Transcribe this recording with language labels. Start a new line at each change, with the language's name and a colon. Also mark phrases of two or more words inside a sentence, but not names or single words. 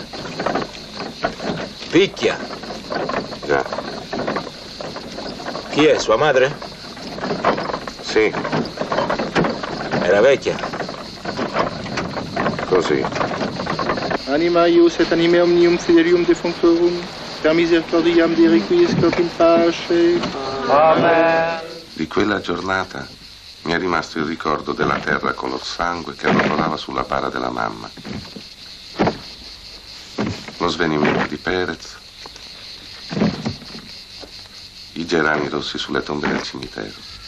Italian: Picchia. Già. Chi è, sua madre? Sì, Era vecchia. così.
Latin: Anima ius et anime omnium fidelium defunctorum, per misericordiam de requiescat in pace. Amen.
Italian: Di quella giornata mi è rimasto il ricordo della terra color sangue che rotolava sulla bara della mamma. Lo svenimento di Perez. I gerani rossi sulle tombe del cimitero.